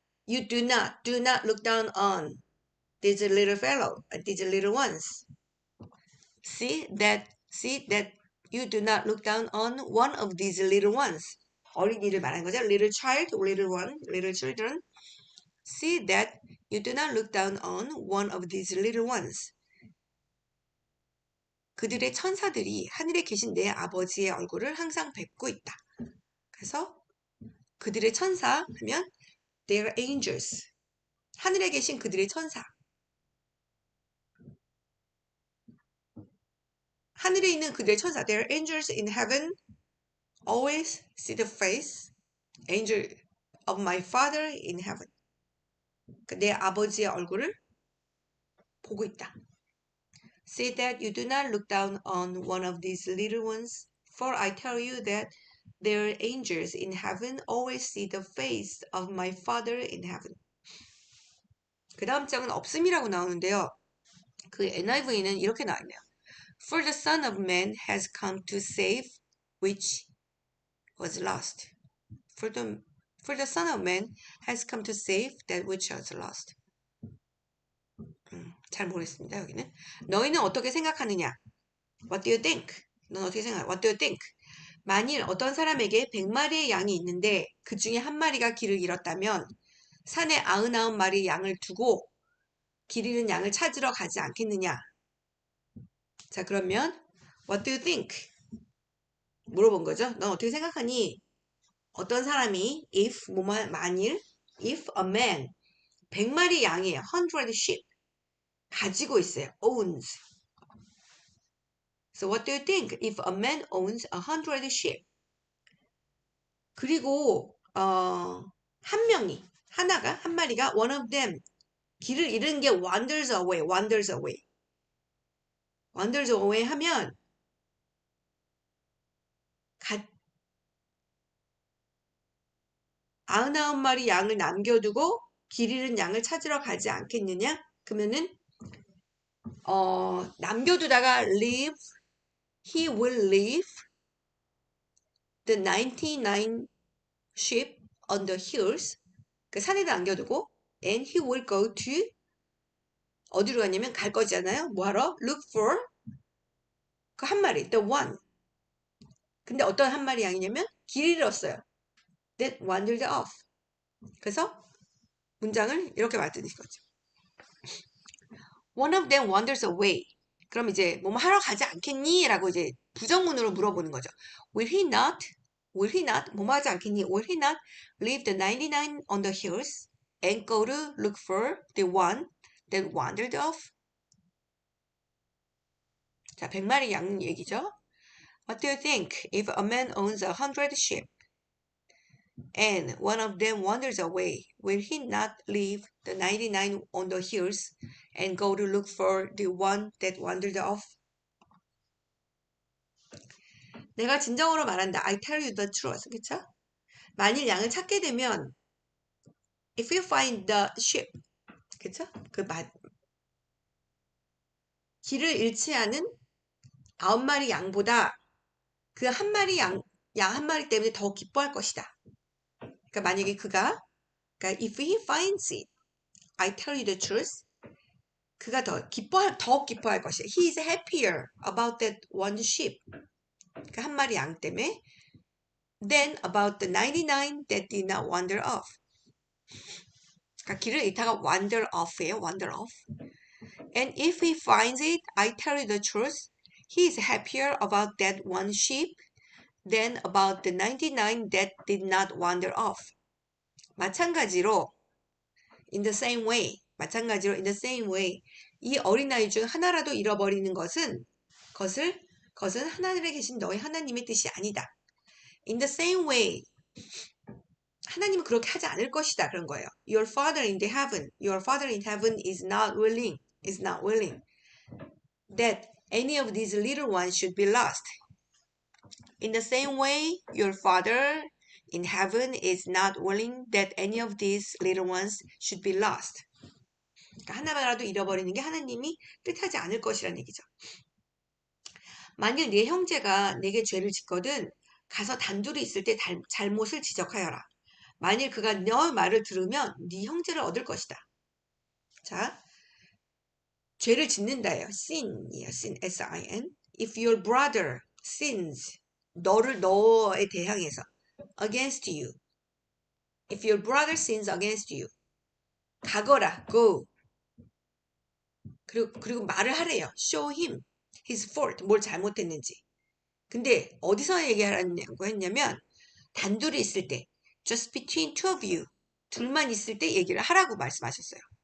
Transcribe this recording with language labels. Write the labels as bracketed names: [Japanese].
[English] You do not look down on these little fellow, these little ones. See that you do not look down on one of these little ones. [Korean] 어린이를 말하는 거죠. [English] Little child, little one, little children. See that you do not look down on one of these little ones. [Korean] 그들의 천사들이 하늘에 계신 내 아버지의 얼굴을 항상 뵙고 있다. 그래서 그들의 천사 하면 [English] they are angels. [Korean] 하늘에 계신 그들의 천사. 하늘에 있는 그들의 천사. [English] They are angels in heaven. Always see the face. Angel of my Father in heaven. [Korean] 내 아버지의 얼굴을 보고 있다. [English] Say that you do not look down on one of these little ones, for I tell you that their angels in heaven always see the face of my Father in heaven. [Korean] 그 다음 장은 없음이라고 나오는데요. 그 NIV는 이렇게 나와있네요. [English] For the Son of Man has come to save which was lost. For the Son of Man has come to save that which was lost. [Korean] 잘 모르겠습니다. 여기는 너희는 어떻게 생각하느냐? [English] What do you think? [Korean] 넌 어떻게 생각해? [English] What do you think? [Korean] 만일 어떤 사람에게 100마리의 양이 있는데 그 중에 한 마리가 길을 잃었다면 산에 99마리 양을 두고 길 잃은 양을 찾으러 가지 않겠느냐? 자, 그러면 [English] What do you think? [Korean] 물어본 거죠. 넌 어떻게 생각하니? 어떤 사람이 만일 [English] if a man [Korean] 100마리 양이에요. [English] 100 sheep [Korean] 가지고 있어요. [English] owns. So what do you think if a man owns 100 sheep? [Korean] 그리고 한 마리가 [English] one of them [Korean] 길을 잃은 게 [English] wanders away [Korean] 하면 99마리 양을 남겨두고 길 잃은 양을 찾으러 가지 않겠느냐? 그러면은 남겨두다가 [English] he will leave the 99 sheep on the hills. [Korean] 그 산에다 남겨두고 [English] and he will go to [Korean] 어디로 가냐면 갈 거잖아요. 뭐하러? [English] Look for [Korean] 그 한 마리, [English] the one. [Korean] 근데 어떤 한 마리 양이냐면 길 잃었어요. [English] That wandered off. [Korean] 그래서 문장을 이렇게 만드는 거죠. [English] One of them wanders away. [Korean] 그럼 이제 뭐뭐 하러 가지 않겠니? 라고 이제 부정문으로 물어보는 거죠. [English] Will he not? Will he not? [Korean] 뭐뭐 하지 않겠니? [English] Will he not leave the 99 on the hills and go to look for the one that wandered off? [Korean] 자, 100마리 양 얘기죠. [English] What do you think if a man owns 100 sheep and one of them wanders away? Will he not leave the 99 on the hills and go to look for the one that wandered off? [Korean] 내가 진정으로 말한다. [English] I tell you the truth. [Korean] 그쵸? 만일 양을 찾게 되면 [English] if you find the sheep. [Korean] 그쵸? 길을 잃지 않은 9마리 양보다 그 한 마리 양 한 마리 때문에 더 기뻐할 것이다. 그러니까 만약에 그러니까 [English] if he finds it, I tell you the truth. [Korean] 그가 더 기뻐할 것이다. [English] He is happier about that one sheep. [Korean] 그 한 마리 양 때문에 [English] than about the 99 that did not wander off. [Korean] 그러니까 길을 잃다가 [English] wander off [Korean] 예요. [English] wander off. And if he finds it, I tell you the truth. He is happier about that one sheep than about the 99 that did not wander off. [Korean] 마찬가지로 [English] in the same way. 마찬가지로 in the same way. [Korean] 이 어린아이 중 하나라도 잃어버리는 것은 하나님에 계신 너희 하나님의 뜻이 아니다. [English] In the same way. [Korean] 하나님은 그렇게 하지 않을 것이다. 그런 거예요. [English] Your father in heaven is not willing that any of these little ones should be lost. In the same way, your Father in heaven is not willing that any of these little ones should be lost. [Korean] 그러니까 하나라도 잃어버리는 게 하나님이 뜻하지 않을 것이라는 얘기죠. 만일 네 형제가 네게 죄를 짓거든 가서 단둘이 있을 때 잘못을 지적하여라. 만일 그가 너 말을 들으면 네 형제를 얻을 것이다. 자, 죄를 짓는다예요. [English] sin [Korean] 이에요. [English] sin, S-I-N. If your brother sins, [Korean] 너에 대항해서 [English] against you. If your brother sins against you. [Korean] 가거라, [English] go. [Korean] 그리고 말을 하래요. [English] show him his fault, [Korean] 뭘 잘못했는지. 근데 어디서 얘기하라고 했냐면 단둘이 있을 때 [English] just between two of you. [Korean] 둘만 있을 때 얘기를 하라고 말씀하셨어요.